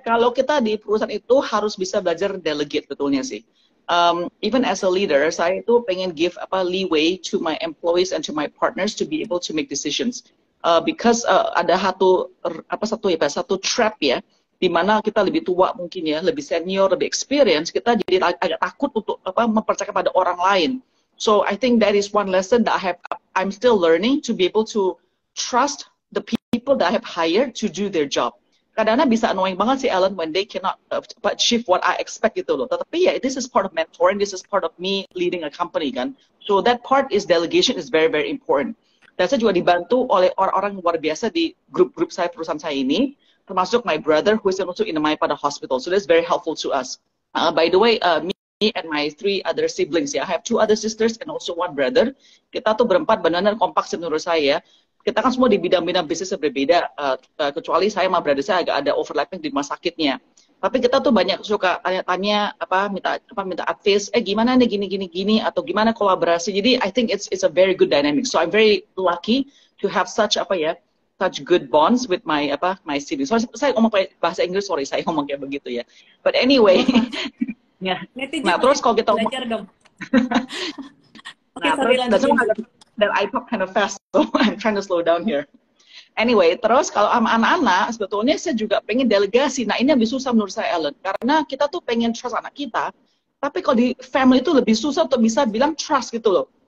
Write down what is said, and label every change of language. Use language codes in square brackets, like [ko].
[id] Kalau kita di perusahaan itu harus bisa belajar delegate betulnya sih. [en] Even as a leader, [id] saya itu pengen [en] give leeway to my employees and to my partners to be able to make decisions. [id] Because ada satu trap ya, di mana kita lebih tua mungkin ya, lebih senior, lebih experience, kita jadi agak takut untuk mempercayai pada orang lain. [en] So I think that is one lesson that I'm still learning to be able to trust the people that I have hired to do their job. [id] Kadang-kadang bisa [en] annoying [id] banget sih [en] Ellen when they cannot achieve what I expect [id] gitu loh. Tetapi ya, [en] this is part of mentoring, this is part of me leading a company kan. So that part is delegation is very very important. [id] Dan saya juga dibantu oleh orang-orang luar biasa di grup-grup saya perusahaan saya ini, termasuk [en] my brother who is also in the Maipada Hospital. So that's very helpful to us. By the way, me and my 3 other siblings ya, I have 2 other sisters and also 1 brother. [id] Kita tuh berempat benar-benar kompak menurut saya. Kita kan semua di bidang-bidang bisnis yang berbeda, kecuali saya sama brother saya agak ada overlapping di rumah sakitnya. Tapi kita tuh banyak suka tanya-tanya, minta advice, gimana nih gini, atau gimana kolaborasi. [en] Jadi I think it's a very good dynamic. So I'm very lucky to have such good bonds with my siblings. [id] So, saya ngomong bahasa Inggris, sorry, saya ngomong kayak begitu ya. [en] But anyway, [id] ya. Nah terus kalau kita belajar dong. Nah, terus dan [en] I talk kind of fast, so I'm trying to slow down here. [id] Anyway, terus kalau sama anak-anak, sebetulnya saya juga pengen delegasi. Nah, ini lebih susah menurut saya, Ellen. Karena kita tuh pengen trust anak kita, tapi kalau di family itu lebih susah untuk bisa bilang trust gitu loh.